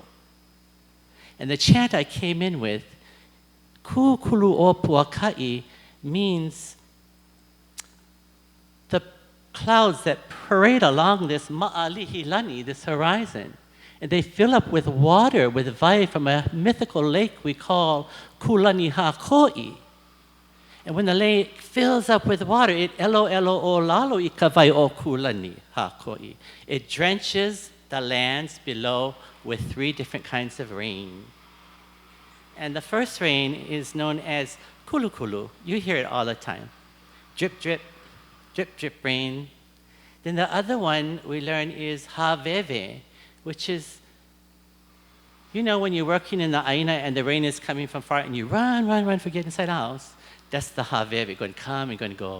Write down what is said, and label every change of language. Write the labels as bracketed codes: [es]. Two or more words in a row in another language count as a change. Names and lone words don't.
[en] And the chant I came in with, [haw] ku kulu o puakai, [en] means the clouds that parade along this ma'alihilani, this horizon. And they fill up with water, with vai from a mythical lake we call Kulani Hakoi. And when the lake fills up with water, it [haw] elo o lalo I ka vai o Kulani Hakoi. [en] It drenches the lands below with 3 different kinds of rain. And the first rain is known as kulu kulu. You hear it all the time. Drip, drip, drip, drip rain. Then the other one we learn is haveve, which is, you know, when you're working in the aina and the rain is coming from far and you run for get inside the house, that's the haveve, going to come and going to go.